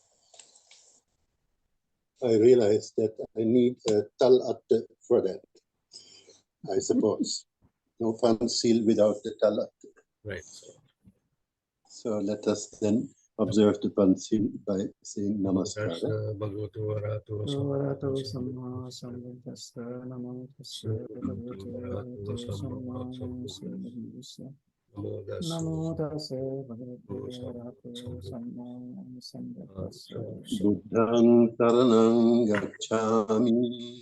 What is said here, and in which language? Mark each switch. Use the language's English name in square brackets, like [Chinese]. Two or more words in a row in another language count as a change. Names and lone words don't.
[English] I realized that I need a talat for that, I suppose. No Pansil without the talat. Right. So let us then observe the Pansil by saying Namaskara. [Pali] Namo tassa bhagavate arahato samma sambuddhassa. Buddhang saranang gacchami.